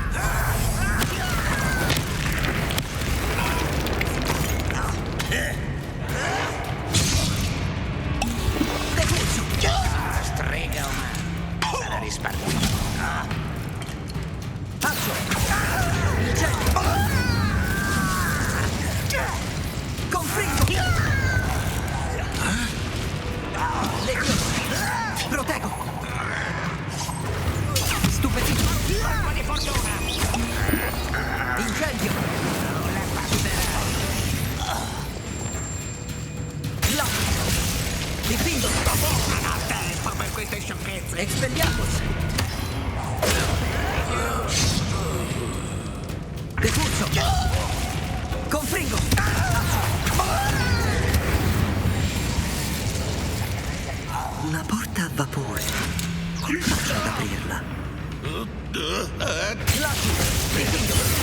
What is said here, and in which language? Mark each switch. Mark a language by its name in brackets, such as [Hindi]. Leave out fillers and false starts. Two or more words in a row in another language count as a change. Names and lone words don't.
[Italian] Depulso! Strega umana. Sarà risparmiato. Faccio! Incendio! Confringo! Leviolo! Proteggo! Stupefito! Colpa di fortuna. Incendio! La passerai. Là! Difendo! Non ho tempo per queste sciocchezze. Expelliarmus! Depulso! Confringo! Una porta a vapore. Come faccio ad aprirla? Difendo!